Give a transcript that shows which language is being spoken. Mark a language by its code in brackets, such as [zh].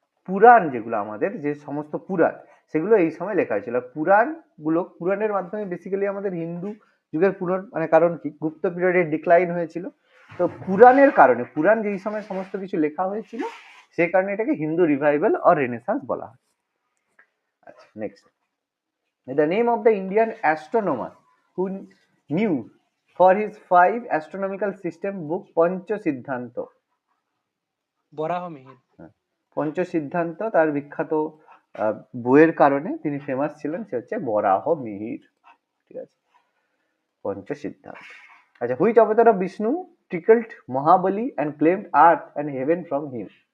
[bn] পুরাণ যেগুলো আমাদের যে সমস্ত পুরাণ, সেগুলো এই সময় লেখা হয়েছিল। পুরাণের মাধ্যমে বেসিক্যালি আমাদের হিন্দু যুগের মানে কারণ কি, গুপ্ত পিরিয়ডে ডিক্লাইন হয়েছিল, তো পুরাণের কারণে, পুরাণ যেই সময় সমস্ত কিছু লেখা হয়েছিল, সেই কারণে এটাকে হিন্দু রিভাইভাল অর রেনেসাঁস বলা হয়। [en] আচ্ছা, next, the name of the Indian astronomer who knew for his 5 astronomical system book Pancha Siddhanta. [bn] বরাহ মিহির। পঞ্চ সিদ্ধান্ত তার বিখ্যাত বইয়ের কারণে তিনি ফেমাস ছিলেন, সে হচ্ছে বরাহ মিহির, ঠিক আছে, পঞ্চ সিদ্ধান্ত। [en] আচ্ছা, which avatar of Vishnu tickled Mahabali and claimed earth and heaven from him?